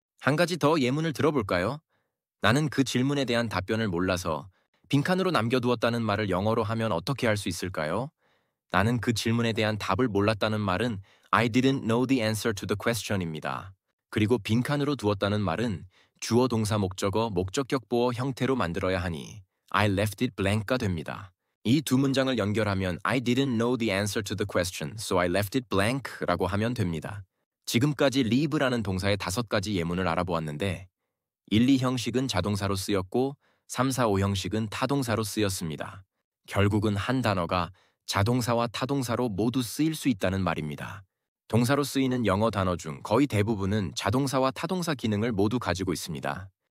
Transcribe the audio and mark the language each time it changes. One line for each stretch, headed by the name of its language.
Korean: 한 가지 더 예문을 들어볼까요? 나는 그 질문에 대한 답변을 몰라서 빈칸으로 남겨두었다는 말을 영어로 하면 어떻게 할 수 있을까요? 나는 그 질문에 대한 답을 몰랐다는 말은
English: I didn't know the answer to the question입니다.
Korean: 그리고 빈칸으로 두었다는 말은 주어 동사 목적어, 목적격 보어 형태로 만들어야 하니
English: I left it blank
Korean: 가 됩니다. 이 두 문장을 연결하면
English: I didn't know the answer to the question, so I left it blank라고 하면 됩니다.
Korean: 지금까지 leave라는 동사의 5가지 예문을 알아보았는데 1, 2형식은 자동사로 쓰였고 3, 4, 5형식은 타동사로 쓰였습니다. 결국은 한 단어가 자동사와 타동사로 모두 쓰일 수 있다는 말입니다. 동사로 쓰이는 영어 단어 중 거의 대부분은 자동사와 타동사 기능을 모두 가지고 있습니다.